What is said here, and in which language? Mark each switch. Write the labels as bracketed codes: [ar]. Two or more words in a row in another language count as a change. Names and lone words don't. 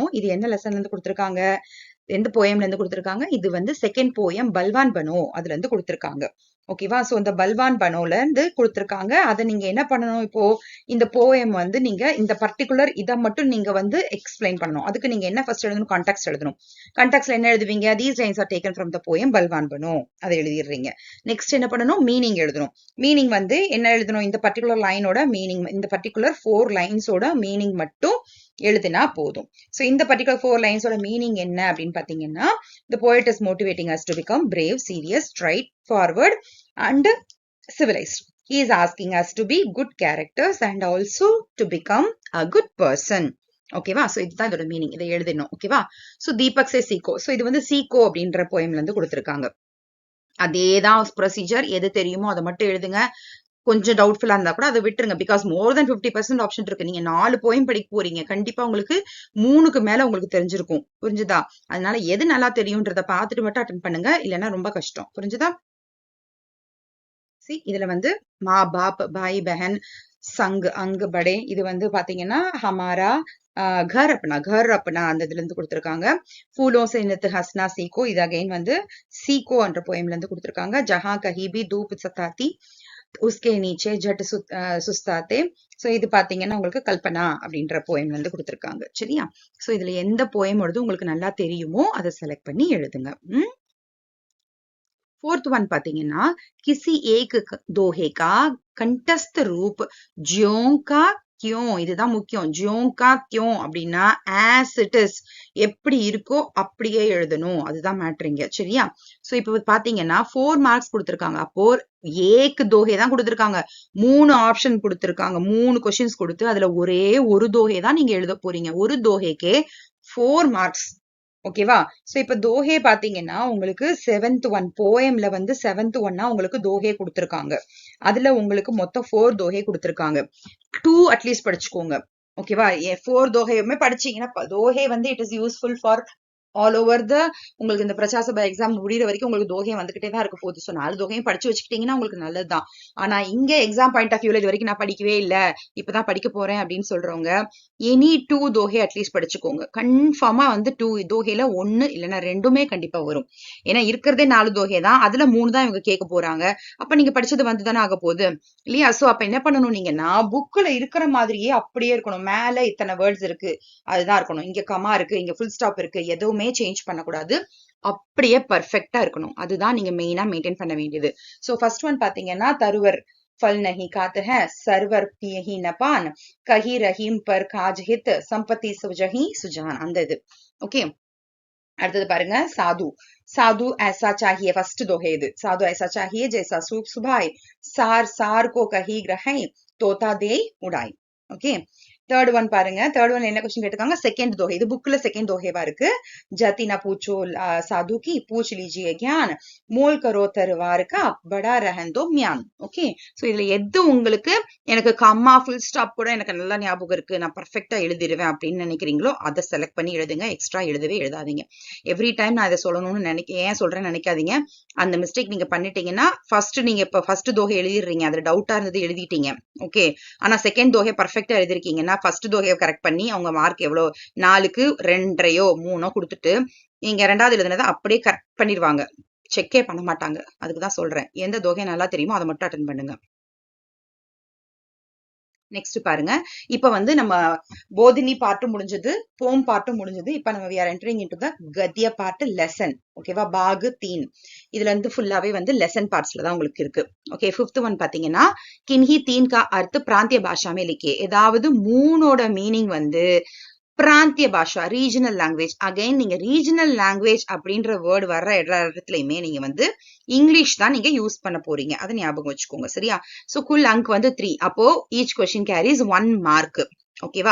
[ta] இது என்ன லெசன்ல இருந்து கொடுத்திருக்காங்க, எந்த போயம்ல இருந்து கொடுத்திருக்காங்க, இது வந்து [en] second poem [ta] பல்வான் பனோ அதுல இருந்து கொடுத்திருக்காங்க. ஓகேவா? சோ இந்த பல்வான் பனோல இருந்து கொடுத்திருக்காங்க. அதை நீங்க என்ன பண்ணணும், இப்போ இந்த போயம் வந்து நீங்க இந்த பர்டிகுலர் இதை மட்டும் நீங்க வந்து எக்ஸ்பிளைன் பண்ணணும். அதுக்கு நீங்க என்ன ஃபர்ஸ்ட் எழுதணும், கான்டெக்ஸ்ட் எழுதணும். கான்டெக்ஸ்ட்ல என்ன எழுதுவீங்க, [en] These lines are taken from the poem பல்வான் பனோ, [ta] அதை எழுதிடுறீங்க. நெக்ஸ்ட் என்ன பண்ணணும், மீனிங் எழுதணும். மீனிங் வந்து என்ன எழுதணும், இந்த பர்டிகுலர் லைனோட மீனிங், இந்த பர்டிகுலர் 4 லைன்ஸோட மீனிங் மட்டும் எழுதினா போதும். சோ இந்த பர்டிகுலர் 4 லைன்ஸோட மீனிங் என்ன அப்படின்னு பாத்தீங்கன்னா, [en] the poet is motivating us to become brave, serious, straightforward and civilized. He is asking us to be good characters and also to become a good person. [ta] ஓகேவா? சோ இதுதான் இதோட மீனிங். இதை எழுதணும். ஓகேவா? சோ [hi] दीपक से सीखो. [ta] சோ இது வந்து சீக்கோ அப்படின்ற போயம்ல இருந்து கொடுத்திருக்காங்க. அதேதான் ப்ரொசீஜர். எது தெரியுமோ அதை மட்டும் எழுதுங்க. கொஞ்சம் டவுட்ஃபுல்லா இருந்தா கூட அதை விட்டுருங்க. [en] because more than 50% option [ta] இருக்கு. நீங்க 4 போயம் படிக்க போறீங்க. கண்டிப்பா உங்களுக்கு 3க்கு மேல உங்களுக்கு தெரிஞ்சிருக்கும். புரிஞ்சுதா? அதனால எது நல்லா தெரியும்ன்றத பார்த்துட்டு மட்டும் அட்டன் பண்ணுங்க. இல்லைன்னா ரொம்ப கஷ்டம். புரிஞ்சுதா? இதுல வந்து [hi] मां बाप भाई बहन संग अंगु पड़े, [ta] இது வந்து பாத்தீங்கன்னா [hi] हमारा घर अपना [ta] அந்த இதுல இருந்து கொடுத்திருக்காங்க. [hi] फूलों से नित हंसना सीखो, [ta] இது அகைன் வந்து சீக்கோ என்ற போயம்ல இருந்து கொடுத்திருக்காங்க. [hi] जहां कहीं भी धूप सताती उसके नीचे झट सुस्ताते. [ta] சோ இது பாத்தீங்கன்னா உங்களுக்கு கல்பனா அப்படின்ற போயம் வந்து கொடுத்திருக்காங்க. சரியா? சோ இதுல எந்த போயம் வருது உங்களுக்கு நல்லா தெரியுமோ அதை செலக்ட் பண்ணி எழுதுங்க. 4th ஒன் பாத்தீங்கன்னா, [hi] किसी एक दोहे का कंठस्थ रूप ज्यों का क्यों, [ta] இதுதான் முக்கியம். [hi] ज्यों का क्यों [ta] அப்படின்னா [en] as it is, [ta] எப்படி இருக்கோ அப்படியே எழுதணும். அதுதான் மேட்ரிங்க. சரியா? சோ இப்ப பாத்தீங்கன்னா 4 மார்க்ஸ் கொடுத்திருக்காங்க. அப்போ [hi] एक ही दोहे [ta] தான் கொடுத்திருக்காங்க. 3 ஆப்ஷன் கொடுத்திருக்காங்க. 3 கொஸ்டின்ஸ் கொடுத்து அதுல ஒரே ஒரு தோஹே தான் நீங்க எழுத போறீங்க. ஒரு தோஹேக்கே 4 மார்க்ஸ். ஓகேவா? சோ இப்ப தோஹே பாத்தீங்கன்னா உங்களுக்கு 7th ஒன் போயம்ல வந்து 7th ஒன்னா உங்களுக்கு தோஹே கொடுத்திருக்காங்க. அதுல உங்களுக்கு மொத்தம் 4 தோஹே கொடுத்திருக்காங்க. 2 அட்லீஸ்ட் படிச்சுக்கோங்க. ஓகேவா? 4 தோஹையுமே படிச்சீங்கன்னா தோஹே வந்து [en] it is useful for all over the, [ta] உங்களுக்கு இந்த பிரச்சா சபா எக்ஸாம் முடிகிற வரைக்கும் உங்களுக்கு தோகை வந்துகிட்டே தான் இருக்க போகுது. ஸோ 4 தோகையும் படிச்சு வச்சுக்கிட்டீங்கன்னா உங்களுக்கு நல்லதுதான். ஆனா இங்க [en] exam point of view [ta] இது வரைக்கும் நான் படிக்கவே இல்லை, இப்பதான் படிக்க போறேன் அப்படின்னு சொல்றவங்க எனி 2 தோகை அட்லீஸ்ட் படிச்சுக்கோங்க. கன்ஃபார்மா வந்து 2 தோகையில 1 இல்லைன்னா 2மே கண்டிப்பா வரும். ஏன்னா இருக்கிறதே 4 தோகை தான், அதுல 3 தான் இவங்க கேட்க போறாங்க. அப்ப நீங்க படிச்சது வந்து தானே ஆக போகுது இல்லையா? சோ அப்ப என்ன பண்ணணும் நீங்கன்னா, புக்ல இருக்கிற மாதிரியே அப்படியே இருக்கணும். மேல இத்தனை வேர்ட்ஸ் இருக்கு அதுதான் இருக்கணும். இங்க கமா இருக்கு, இங்க [en] full stop [ta] இருக்கு, எதுவுமே சேஞ்ச் பண்ணக்கூடாது. அப்படியே பர்ஃபெக்டா இருக்கணும். அதுதான் நீங்க மெயினா மெயின்டைன் பண்ண வேண்டியது. சோ ஃபர்ஸ்ட் ஒன் பாத்தீங்கன்னா, [hi] तरुवर फल नहीं खाते हैं, सरवर पिए ही न पान, कही रहीम पर काज हित, संपत्ति सुजही सुजान. [ta] அந்த இது ஓகே. அடுத்தது பாருங்க, [hi] साधु साधु ऐसा चाहिए. फर्स्ट दोहे [ta] இது. [hi] साधु ऐसा चाहिए जैसा सूप सुभाए, सार सार को कही ग्रहे, तोता दे उड़ाई. ओके. [en] third one [ta] பாருங்க. [en] third one [ta] என்ன क्वेश्चन கேட்டிருக்காங்க? செகண்ட் दोहे. இது புக்ல செகண்ட் दोहेவா இருக்கு. [hi] जाति ना पूछो साधु की, पूछ लीजिए ज्ञान, मोल करो तरवार का, बड़ा रहन दो म्यान. [ta] ஓகே, சோ இதுல எது உங்களுக்கு எனக்கு [en] comma full stop [ta] கூட எனக்கு நல்லா ஞாபகம் இருக்கு, நான் பர்ஃபெக்ட்டா எழுதிடுவேன் அப்படின்னு நினைக்கிறீங்களோ அதை செலக்ட் பண்ணி எழுதுங்க. எக்ஸ்ட்ரா எழுதவே எழுதாதீங்க. எவ்ரி டைம் நான் இதை சொல்லணும்னு ஏன் சொல்றேன்னு நினைக்காதீங்க. அந்த மிஸ்டேக் நீங்க பண்ணிட்டீங்கன்னா ஃபர்ஸ்ட் நீங்க இப்ப ஃபர்ஸ்ட் दोहे எழுதிடுறீங்க, அதுல டவுட்டா இருந்தது எழுதிட்டீங்க. ஓகே, ஆனா செகண்ட் दोहे பர்ஃபெக்ட்டா எழுதிருக்கீங்கன்னா ஃபர்ஸ்ட் दोहे கரெக்ட் பண்ணி அவங்க மார்க் எவ்வளவு 4க்கு 2.5 3 கொடுத்துட்டு நீங்க ரெண்டாவது எழுதுனதை அப்படியே கரெக்ட் பண்ணிடுவாங்க. செக்கே பண்ண மாட்டாங்க. அதுக்குதான் சொல்றேன், எந்த दोहे நல்லா தெரியுமோ அதை மட்டும் அட்டென்ட் பண்ணுங்க. நெக்ஸ்ட் பாருங்க. இப்ப வந்து நம்ம போதினி பார்ட்டும் முடிஞ்சது, போம் பார்ட்டும் முடிஞ்சது. இப்ப நம்ம [en] we are entering into the [ta] கத்திய பார்ட் லெசன். ஓகேவா, பாகு 3 இதுல இருந்து ஃபுல்லாவே வந்து லெசன் பார்ட்ஸ்ல தான் உங்களுக்கு இருக்கு. ஓகே, 5th ஒன் பாத்தீங்கன்னா [hi] किन्हीं 3 का अर्थ प्रांतीय भाषा में लिखिए. [ta] ஏதாவது 3ஓட மீனிங் வந்து [hi] प्रांतीय भाषा, [en] regional language. [ta] அகைன் நீங்க [en] regional language [ta] அப்படின்ற வேர்டு வர்ற எல்லா இடத்துலயுமே நீங்க வந்து இங்கிலீஷ் தான் நீங்க யூஸ் பண்ண போறீங்க. அதை ஞாபகம் வச்சுக்கோங்க. சரியா? சோ [hi] कुल अंक [ta] வந்து 3. அப்போ [en] each question carries 1 mark. [ta] ஓகேவா?